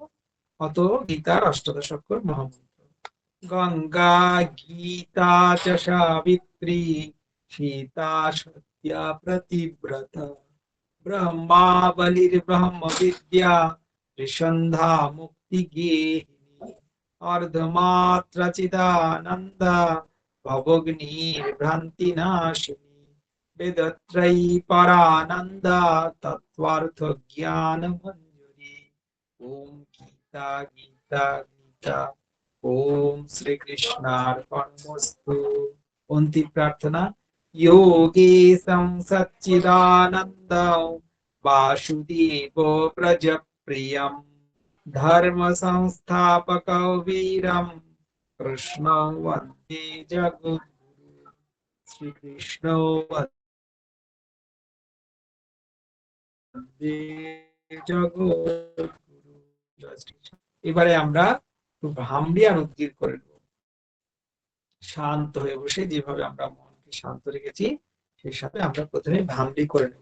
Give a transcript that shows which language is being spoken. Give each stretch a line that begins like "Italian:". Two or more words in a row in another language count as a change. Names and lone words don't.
Bangla: অত গীতার অষ্টাদশ অক্ষর মহামন্ত্র।
Sanskrit: গঙ্গা গীতা চ সাবিত্রী সীতা সত্যা প্রতিব্রতা ব্রহ্মাবলির ব্রহ্ম বিদ্যা ত্রিসন্ধ্যা মুক্তি গেহিনী অর্ধমাত্রা চিদানন্দ ভবগ্নির ভ্রান্তি নাশিনী বেদত্রয়ী পরানন্দ তত্ত্বার্থ জ্ঞান মঞ্জুরি। ওম গীতা গীতা গীতা। ওম শ্রীকৃষ্ণার্পণমস্তু।
Bangla: অন্তিম প্রার্থনা।
Sanskrit: योगेशं सच्चिदानन्दं वासुदेवो व्रजप्रियं धर्मसंस्थापकं वीरं कृष्णं वन्दे जगद्गुरुं। শ্রীকৃষ্ণ বন্দে জগদ্গুরু।
Bangla: এবারে আমরা একটু ভ্রাম্যি আর উদ্গীর করে নেব। শান্ত হয়ে বসে যেভাবে আমরা মনকে শান্ত রেখেছি সেই সাথে আমরা প্রথমে ভ্রাম্যি করে নেব।